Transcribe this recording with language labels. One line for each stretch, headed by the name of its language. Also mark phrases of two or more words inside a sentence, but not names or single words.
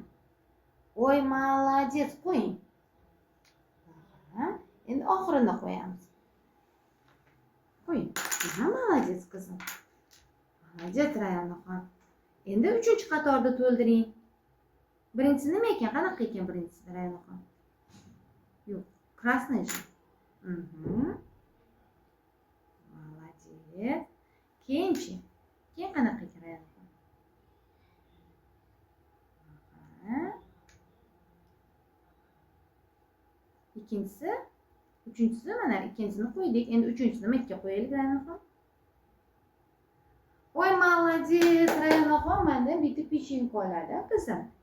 Uzbek: Voy, молодец, qo'ying. Endi oxirini qo'yamiz. Qo'ying. Молодец, qizim. Молодец, Rayonaxon. Endi uchinchi qatorda to'ldiring. Birinchisi nima ekan? Qanaqa ekan birinchisi, Rayonaxon? Yo'q,
Russian: красный же. Молодец.
Uzbek: Keyinchi. Keyin qanaqa ekan, Rayonaxon? Ikkinchisi, uchinchisi mana ikkinchisini qo'ydik. Endi uchinchisini nimaga qo'yaylik, Rayonaxon? Voy, молодец, Rayonaxon, menda bitta pechenka oladi, qizim.